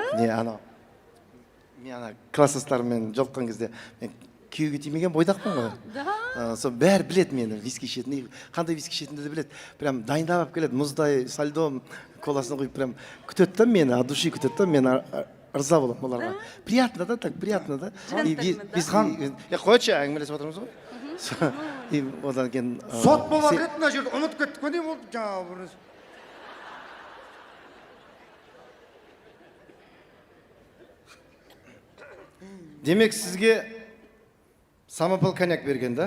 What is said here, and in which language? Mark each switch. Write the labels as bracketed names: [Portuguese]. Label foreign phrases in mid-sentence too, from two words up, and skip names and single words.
[Kazakh] Мен ана класстастарыммен жолыққан кезде мен күйеуге тимеген бойдақпын ғой. [Russian] Да. [Kazakh] Сол бәрі біледі мені виски ішетінін, қандай виски ішетінді де біледі. Прям дайындап алып келеді, мұздай, сальдом, коласын құйып прям күтеді да мені, [Russian] от души [Kazakh] күтеді да, мен ырза боламын оларға. [Russian] Приятно да, так приятно да. [Kazakh] Қойшы, әңгімелесіп отырмыз ғой. Одан кейін сот бола береді мына жерде ұмытып кеттік қой деймін ол жаңағы бір демек сізге [Russian] самопал коньяк [Kazakh] берген да?